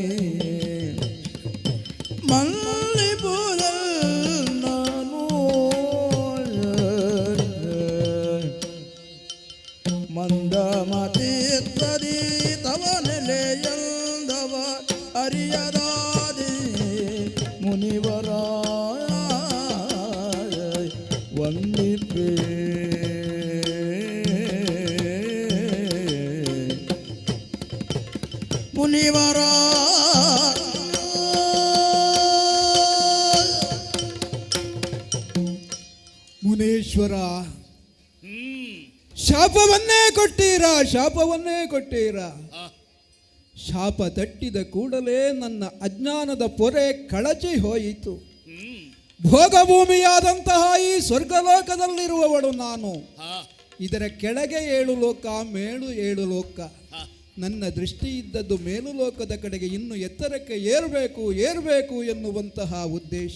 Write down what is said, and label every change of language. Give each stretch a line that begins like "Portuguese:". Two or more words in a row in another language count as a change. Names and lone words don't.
Kannada: ಮಲ್ಲಿಪುರ ನಾನು ಮಂದಮತೀರ್ಥದಿ ತವ ನೆಲೆಯಂದವ ಅರಿಯದಾದಿ ಮುನಿವರ ವಂದಿಪೇ ಮುನಿವರ ಮುನೇಶ್ವರ, ಶಾಪವನ್ನೇ ಕೊಟ್ಟೀರಾ, ಶಾಪವನ್ನೇ ಕೊಟ್ಟೀರಾ. ಶಾಪ ತಟ್ಟಿದ ಕೂಡಲೇ ನನ್ನ ಅಜ್ಞಾನದ ಪೊರೆ ಕಳಚಿ ಹೋಯಿತು. ಭೋಗಭೂಮಿಯಾದಂತಹ ಈ ಸ್ವರ್ಗಲೋಕದಲ್ಲಿರುವವಳು ನಾನು. ಇದರ ಕೆಳಗೆ 7 ಲೋಕ, ಮೇಲು 7 ಲೋಕ. ನನ್ನ ದೃಷ್ಟಿ ಇದ್ದದ್ದು ಮೇಲು ಲೋಕದ ಕಡೆಗೆ ಇನ್ನು ಎತ್ತರಕ್ಕೆ ಏರಬೇಕು ಎನ್ನುವಂತಹ ಉದ್ದೇಶ.